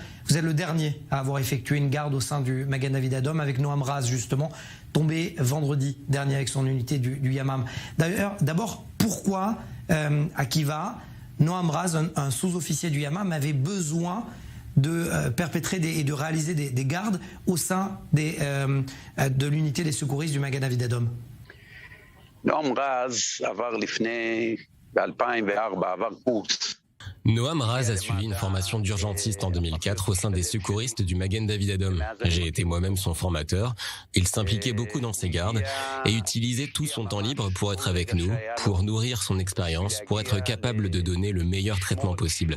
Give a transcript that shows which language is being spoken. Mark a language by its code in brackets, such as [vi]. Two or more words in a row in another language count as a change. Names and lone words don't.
[fr] Vous êtes le dernier à avoir effectué une garde au sein du Magen David Adom avec Noam Raz, justement, tombé vendredi dernier avec son unité du Yamam. D'ailleurs, d'abord, pourquoi Akiva, Noam Raz, un sous-officier du Yamam, avait besoin de perpétrer et de réaliser des gardes au sein de l'unité des secouristes du Magen David Adom? [he] Noam Raz עבר לפני ב-2004 עבר קורס. [fr] Noam Raz a suivi une formation d'urgentiste en 2004 au sein des secouristes du Magen David Adom. J'ai été moi-même son formateur. Il s'impliquait beaucoup dans ses gardes et utilisait tout son temps libre pour être avec nous, pour nourrir son expérience, pour être capable de donner le meilleur traitement possible.